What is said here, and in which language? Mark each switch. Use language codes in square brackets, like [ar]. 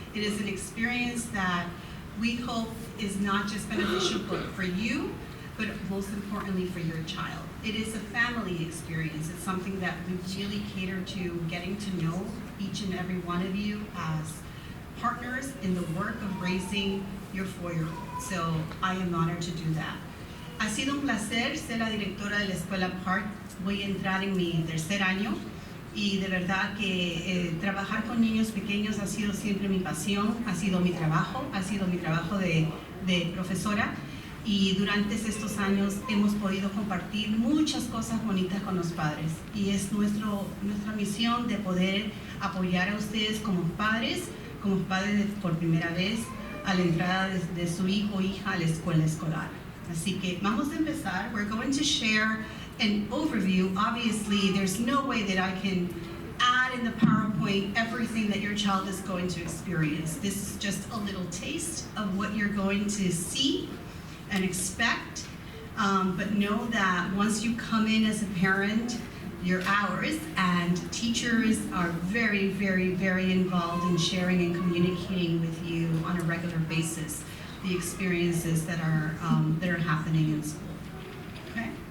[en] It is an experience that we hope is not just beneficial for you, but most importantly for your child. It is a family experience. It's something that we really cater to getting to know each and every one of you as partners in the work of raising your 4-year-old. So I am honored to do that. [es] Ha sido un placer ser la directora de la Escuela Park. Voy a entrar en mi 3er año y de verdad que trabajar con niños pequeños ha sido siempre mi pasión, ha sido mi trabajo de profesora. Y durante estos años hemos podido compartir muchas cosas bonitas con los padres. Y es nuestra misión de poder apoyar a ustedes como padres por primera vez a la entrada de su hijo o hija a la escuela escolar. Así que vamos a empezar. [en] We're going to share an overview. Obviously, there's no way that I can add in the PowerPoint everything that your child is going to experience. This is just a little taste of what you're going to see and expect, but know that once you come in as a parent, you're ours, and teachers are very, very, very involved in sharing and communicating with you on a regular basis the experiences that are happening in school. Okay?